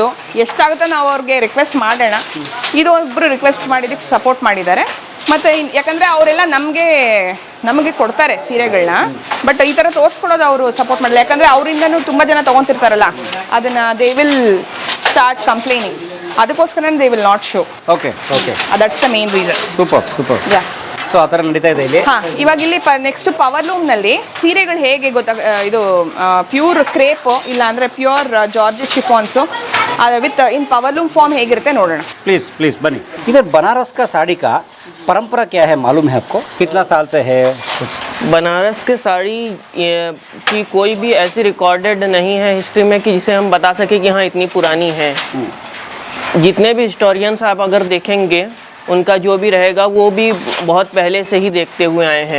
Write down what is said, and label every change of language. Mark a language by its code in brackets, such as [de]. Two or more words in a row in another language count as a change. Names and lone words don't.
[kn] ಎಷ್ಟಾಗುತ್ತೋ ನಾವು ಅವ್ರಿಗೆ ರಿಕ್ವೆಸ್ಟ್ ಮಾಡೋಣ. ಇದು ಒಬ್ಬರು ರಿಕ್ವೆಸ್ಟ್ ಮಾಡಿದ್ದಕ್ಕೆ ಸಪೋರ್ಟ್ ಮಾಡಿದ್ದಾರೆ. ಮತ್ತು ಯಾಕಂದರೆ ಅವರೆಲ್ಲ ನಮಗೆ ಕೊಡ್ತಾರೆ ಸೀರೆಗಳನ್ನ. ಬಟ್ ಈ ಥರ ತೋರಿಸ್ಕೊಡೋದು ಅವರು ಸಪೋರ್ಟ್ ಮಾಡಲ್ಲ. ಯಾಕಂದರೆ ಅವರಿಂದನೂ ತುಂಬ ಜನ ತೊಗೊತಿರ್ತಾರಲ್ಲ, ಅದನ್ನು [en] they will start complaining. ಅದಕ್ಕೋಸ್ಕರ they will not show. okay okay, That's the main reason. [kn] ಸೂಪರ್. ಯಾ. ಸೊ ಆ ಥರ ನಡೀತಾ ಇದೆ ಇಲ್ಲಿ. ಇವಾಗ ಇಲ್ಲಿ ನೆಕ್ಸ್ಟ್ ಪವರ್ಲೂಮ್ನಲ್ಲಿ ಸೀರೆಗಳು ಹೇಗೆ ಇದು [en] pure crepe [kn] ಇಲ್ಲ ಅಂದರೆ [en] pure georgette chiffons within powerloom form [kn] ಹೇಗಿರುತ್ತೆ ನೋಡೋಣ. [hi] प्लीज बनी. इधर बनारस का साड़ी का परंपरा क्या है, मालूम है आपको? कितना साल से है? बनारस के साड़ी की कोई भी ऐसी रिकॉर्डेड नहीं है हिस्ट्री में कि जिसे हम बता सके कि हाँ इतनी पुरानी है. जितने भी हिस्टोरियंस आप अगर देखेंगे उनका जो भी रहेगा वो भी बहुत पहले से ही देखते हुए आए हैं.